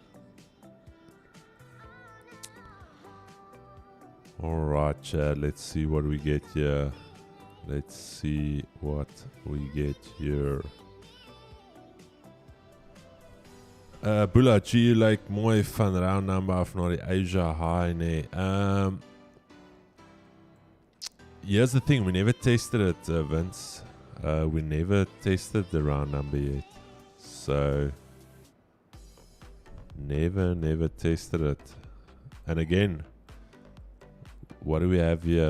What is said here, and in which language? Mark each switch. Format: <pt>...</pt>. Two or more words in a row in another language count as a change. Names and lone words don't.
<en>Alright, Chad, let's see what we get here. Let's see what we get here.</en> <af>Bula, G like mooi van</af> <en>round number</en> <af>af na die Asia high, nee.</af> <en>Here's the thing, we never tested it, Vince. We never tested the round number yet. So, never tested it. And again, what do we have here?</en>